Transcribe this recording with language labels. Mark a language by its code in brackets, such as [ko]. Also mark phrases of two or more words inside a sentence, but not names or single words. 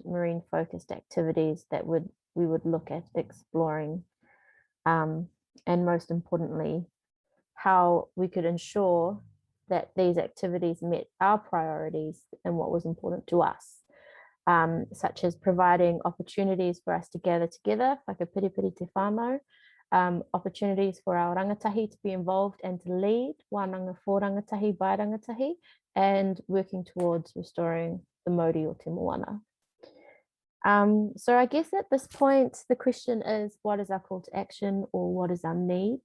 [en] marine focused activities that we would look at exploring, and most importantly, how we could ensure that these activities met our priorities and what was important to us, such as providing opportunities for us to gather together, like a [mi] piripiri te whānau, [en] opportunities for our rangatahi to be involved and to lead wānanga for rangatahi by rangatahi, and working towards restoring the [mi] Māori o te Moana. [en] So I guess at this point, the question is, what is our call to action, or what is our need?